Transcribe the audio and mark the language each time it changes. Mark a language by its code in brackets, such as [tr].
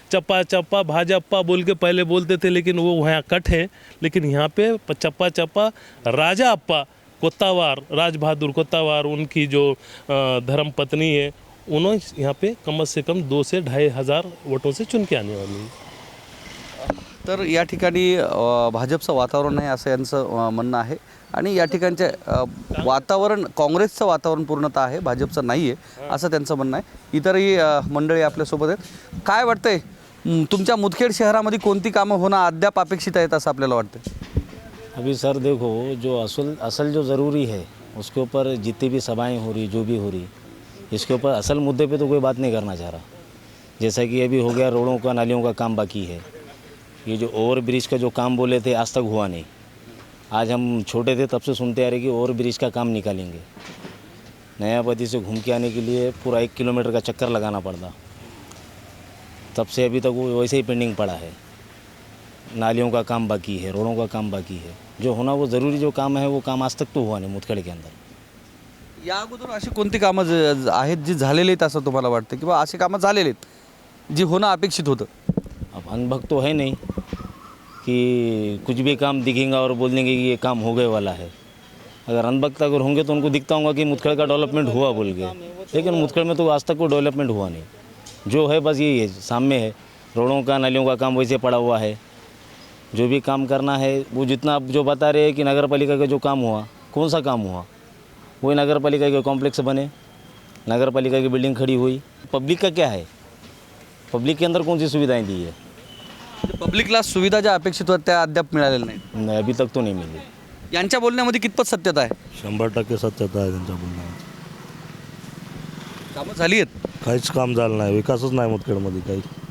[hi] चप्पा चप्पा भाजपा बोल के पहले बोलते थे, लेकिन वो वहाँ कट है। लेकिन यहाँ पे चप्पा चप्पा राजा अप्पा कोत्तावार, राज बहादुर कोत्तावार, उनकी जो धर्म पत्नी है, उन्होंने यहाँ पे कम से कम 2 से 2.5 हज़ार वोटों से चुन के आने वाली है। [mr] तर या ठिकाणी भाजपचं वातावरण आहे असं यांचं म्हणणं आहे आणि या ठिकाणचे वातावरण काँग्रेसचं वातावरण पूर्णतः आहे, भाजपचं नाही आहे असं त्यांचं म्हणणं आहे. इतरही मंडळी आपल्यासोबत आहेत. काय वाटतंय तुमच्या मुदखेड शहरामध्ये कोणती कामं होणं अद्याप अपेक्षित आहेत असं आपल्याला वाटतं? [hi] अभी सर देखो, जो असल जो ज़रूरी है उसके ऊपर जितनी भी सभाएं हो रही, जो भी हो रही, इसके ऊपर असल मुद्दे पे तो कोई बात नहीं करना चाह रहा. जैसा कि अभी हो गया रोडों का, नालियों का काम बाकी है. ये जो ओवर ब्रिज का जो काम बोले थे आज तक हुआ नहीं. आज हम छोटे थे तब से सुनते आ रहे कि ओवर ब्रिज का काम निकालेंगे. नयापति से घूम के आने के लिए पूरा 1 किलोमीटर का चक्कर लगाना पड़ता. तब से अभी तक वो वैसे ही पेंडिंग पड़ा है. नालियों का काम बाकी है, रोडों का काम बाकी है. जो होना वो ज़रूरी जो काम है वो काम आज तक तो हुआ नहीं मुदखेड के अंदर. [mr] या अगोदर अशी कोणती कामं आहेत जी झालेली आहेत असं तुम्हाला वाटतं किंवा अशी कामं झालेली आहेत जी होणं अपेक्षित होतं? [hi] अब अनभक्त तो है नहीं कि कुछ भी काम दिखेगा और बोल देंगे कि ये काम हो गए वाला है. अगर अनभक्त अगर होंगे तो उनको दिखता होगा कि मुदखेड़ का डेवलपमेंट हुआ बोल के, लेकिन मुदखेड़ में तो आज तक कोई डेवलपमेंट हुआ नहीं. जो है बस यही है, सामने है रोडों का, नालियों का काम वैसे पड़ा हुआ है. जो भी काम करना है वो जितना आप जो बता रहे हैं कि नगर पालिका का जो काम हुआ, कौन सा काम हुआ? वही नगर पालिका के कॉम्प्लेक्स बने, नगर पालिका की बिल्डिंग खड़ी हुई. पब्लिक का क्या है? पब्लिक के अंदर कौन सी सुविधाएं दी है? [mr] पब्लिकला सुविधा ज्या अपेक्षित होत्या त्या अद्याप मिळालेल्या नाहीत. [hi] नहीं, अभी तक तो नहीं मिली. [mr] यांच्या बोलण्यामध्ये कितपत सत्यता आहे? 100% सत्यता आहे त्यांच्या बोलण्यात. कामं झाली आहेत? काहीच काम झालं नाही, विकासच नाही मुदखेडमध्ये काही.